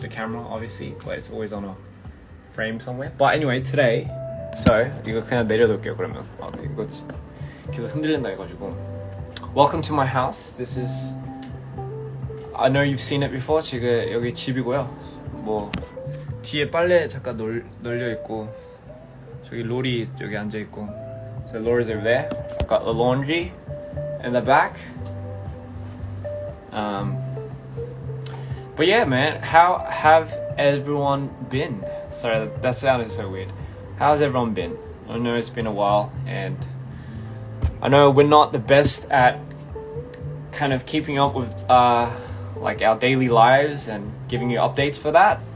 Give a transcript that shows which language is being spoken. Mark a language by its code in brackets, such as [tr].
[en] The camera, obviously, but it's always on a frame somewhere. But anyway, today, so [ko] 이거 그냥 내려둘게요 그러면. 이거 계속 흔들린다 해가지고. [en] Welcome to my house. This is. I know you've seen it before. [ko] 지금 여기 집이고요. 뭐 뒤에 빨래 잠깐 널려 있고, 저기 로리 여기 앉아 있고. [en] So Laura's over there. Got the laundry in the back. But yeah, man, how have everyone been? Sorry, that sounded so weird. How's everyone been? I know it's been a while, and I know we're not the best at kind of keeping up with like our daily lives and giving you updates for that.